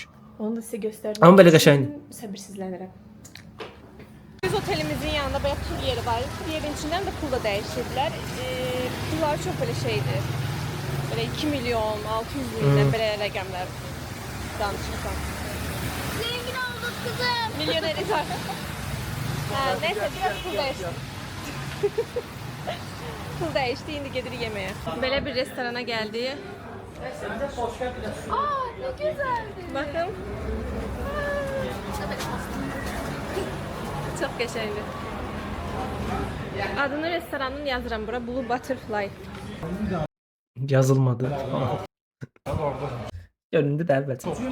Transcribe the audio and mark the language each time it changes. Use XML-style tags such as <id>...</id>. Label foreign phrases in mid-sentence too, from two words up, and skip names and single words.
<az>Onu da sizə göstərmək Amma belə üçün qəşəngdir. Səbirsizlənirəm. Biz otelimizin yanında belə pul yeri var. Pul yerin içindən də pul da dəyişirdilər. Pullar çox belə şeydir. Belə 2 milyon, 600 mindən belə rəqəmlər danışırsan.</az> <tr>Zengin olduk kızım. Milyoneriz artık. Neyse biraz pul değişti. Pul değişti,</tr> <az>indi gedirik yemeğe. Belə bir restorana geldi.</az> <tr>Aa ne güzeldi. Bakın. Çok qəşəngdir.</tr> <az>Adını restoranın yazıram bura. Blue Butterfly. Yazılmadı. Göründü də əlbəttə.</az>